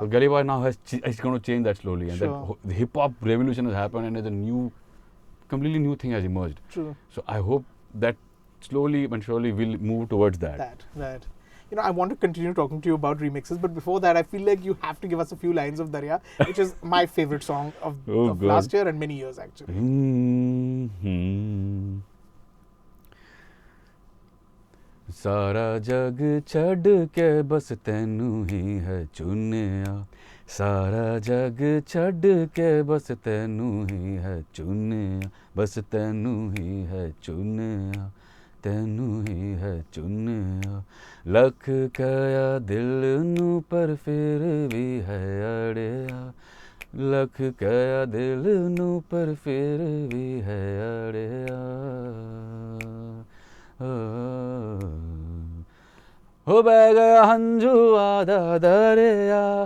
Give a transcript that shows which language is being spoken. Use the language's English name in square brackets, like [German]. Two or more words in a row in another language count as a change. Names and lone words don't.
[English] So Gully Boy now is going to change that slowly, and the hip hop revolution has happened, and there's a completely new thing has emerged. True. So I hope that slowly but surely we'll move towards that. Right. I want to continue talking to you about remixes, but before that, I feel like you have to give us a few lines of Darya, which is my favorite song of last year and many years actually. [Punjabi] ਸਾਰਾ ਜਗ ਛੜ ਕੇ ਬਸ ਤੈਨੂੰ ਹੀ ਹੈ ਚੁਣਿਆ, ਸਾਰਾ ਜਗ ਛੜ ਕੇ ਬਸ ਤੈਨੂੰ ਹੀ ਹੈ ਚੁਣਿਆ, ਬਸ ਤੈਨੂੰ ਹੀ ਹੈ ਚੁਣਿਆ, ਤੈਨੂੰ ਹੀ ਹੈ ਚੁਣਿਆ, ਲੱਖ ਕਿਹਾ ਦਿਲ ਨੂੰ ਪਰ ਫਿਰ ਵੀ ਹੈ ਅੜਿਆ, ਲੱਖ ਕਿਹਾ ਦਿਲ ਨੂੰ ਪਰ ਫਿਰ ਵੀ ਹੈ ਅੜਿਆ, ਹੋ ਬਹਿ ਗਿਆ ਹੰਝੂ ਅੱਧਾ ਦਰਿਆ